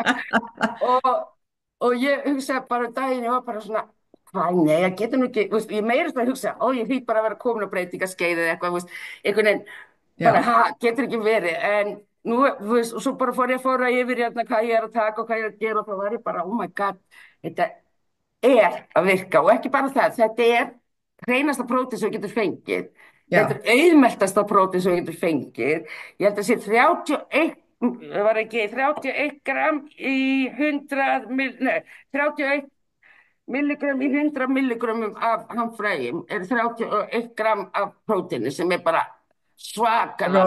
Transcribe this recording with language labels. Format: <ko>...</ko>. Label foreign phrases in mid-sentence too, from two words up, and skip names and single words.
<is>Og ég hugsaði bara daginn, ég var bara svona, hvað, nei, ég getur nú ekki, veist, ég meirist að hugsa, ég hlýt bara að vera komin að breytingaskeið eða eitthvað, veist, einhvern veginn, bara, já, getur ekki verið, en nú, þú veist, og svo bara fór ég að fóra yfir hérna hvað ég er að taka og hvað ég er að gera og þá var ég bara,</is> <en>oh my god,</en> <is>þetta er að virka og ekki bara það, þetta er hreinasta prótín sem þú getur fengið, þetta já, er auðmeltasta prótín sem þú getur fengið, ég held að sé 31, var ekki 31 gram í 31 milligram í 100 milligrammum af hamfræjum er 31 gram af prótíni sem er bara svakalega</is>